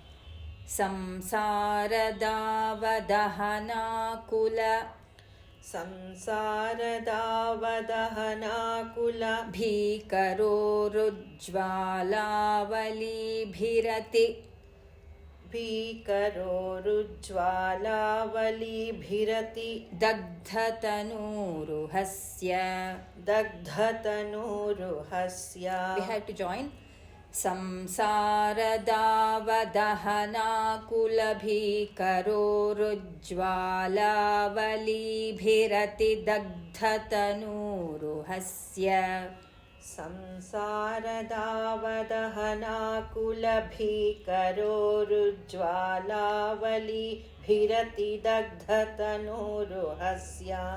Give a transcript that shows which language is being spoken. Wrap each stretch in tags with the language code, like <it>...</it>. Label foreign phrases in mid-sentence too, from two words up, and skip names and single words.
<sa>ಸಂಸಾರದಾವದಹನಾಕುಲ ಭೀಕರೋರು ಜ್ವಾಲಾವಲೀಭಿರತಿ ದಗ್ಧ ತನೂರುಹಸ್ಯ.</sa> <en>We have to join.</en> <sa>ಸಂಸಾರದಾವದಹನಾಕುಲ ಭೀಕರೋರು ಜ್ವಾಲಾವಲೀಭಿರತಿ ದಗ್ಧ ತನೂರುಹಸ್ಯ. ಸಂಸಾರದಾವದಹನಾಕುಲ ಭೀಕರೋರು ಜ್ವಾಲಾವಲೀಭಿರತಿ ದಗ್ಧ ತನೂರುಹಸ್ಯ.</sa>